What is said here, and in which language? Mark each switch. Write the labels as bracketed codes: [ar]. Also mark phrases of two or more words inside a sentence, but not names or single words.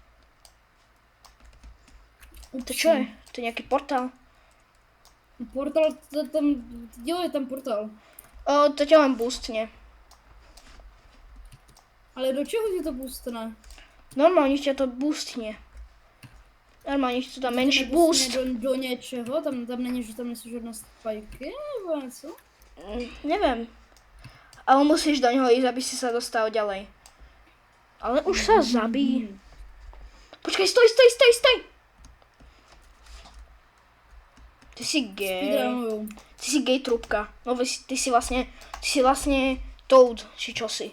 [sk] To čo je? To je nejaký portál. [cs] Portál, tam, jo, je tam portál. [sk] To ťa len boostne. [cs] Ale do čeho ti to boostne? [sk] Normálne ťa to boostne. Normálne ti to dá menší boost. [cs] Do něčeho? Tam není, že tam nejsou žádné spajky nebo něco? [sk] Neviem. Ale musíš do neho ísť, aby si sa dostal ďalej. Ale už sa zabí. Počkaj, stoj! Ty si gay. Speedrunujú. Ty si gay trúbka. No ty si vlastne Toad, či čosi.